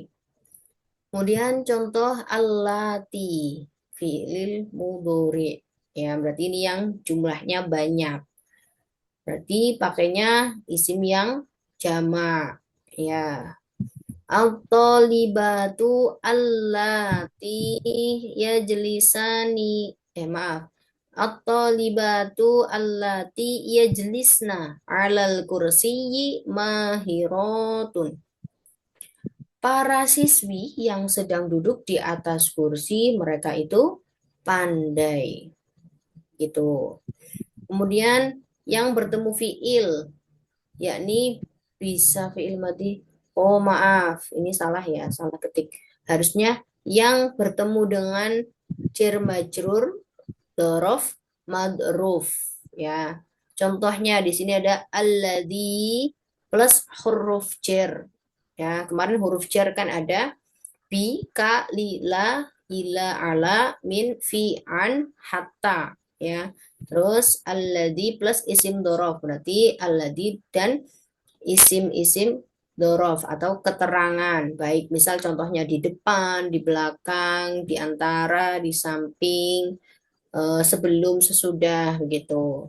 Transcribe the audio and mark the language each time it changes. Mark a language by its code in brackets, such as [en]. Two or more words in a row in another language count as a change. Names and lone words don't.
[id] Kemudian contoh [ar] التي فعل مضارع. [id] Ya, berarti ini yang jumlahnya banyak. Berarti pakainya isim yang jamak. Ya. [ar] الطالبة التي يجلسان. Maaf. الطالبة التي يجلسن على الكرسي ماهرة. [id] Para siswi yang sedang duduk di atas kursi, mereka itu pandai. Gitu. Kemudian yang bertemu fiil, yakni bisa [ar] فعل ماضي. [id] Oh maaf, ini salah ya, salah ketik. Harusnya yang bertemu dengan [ar] جار مجرور ظرف مظروف [id] ya. Contohnya di sini ada alladzi plus [ar] حرف جر. [id] Ya, kemarin [ar] حرف جر [id] kan ada [ar] ب، ك، ل، ل، إلى، على، من، في، عن، حتى [id] ya. Terus alladzi plus [ar] اسم ظرف [id] berarti alladzi dan isim-isim dzaraf atau keterangan. Baik, misal contohnya di depan, di belakang, di antara, di samping, sebelum, sesudah begitu.